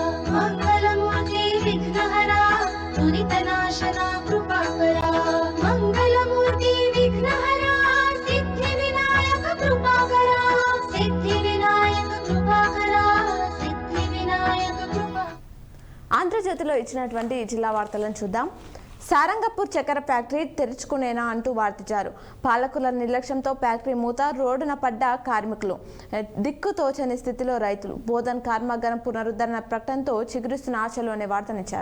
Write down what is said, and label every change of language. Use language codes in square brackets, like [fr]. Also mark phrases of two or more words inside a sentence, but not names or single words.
[mr] मंगलमूर्ति विघ्नहरा पुनितनाशना कृपाकरा मंगलमूर्ति विघ्नहरा सिद्धिविनायक कृपाकरा सिद्धिविनायक कृपाकरा सिद्धिविनायक कृपा [te] ఆంధ్రజ్యోతిలో ఇచ్చినటువంటి ఈ జిల్లా వార్తలను చూద్దాం. సారంగపూర్ చక్కెర ఫ్యాక్టరీ తెరుచుకునేనా అంటూ వార్తించారు. పాలకుల నిర్లక్ష్యంతో ఫ్యాక్టరీ మూత, రోడ్డున పడ్డ కార్మికులు, దిక్కుతోచని స్థితిలో రైతులు, బోధన్ కర్మాగారం పునరుద్ధరణ ప్రకటనతో చిగురిస్తున్న ఆశలు అనే వార్తనిచ్చారు.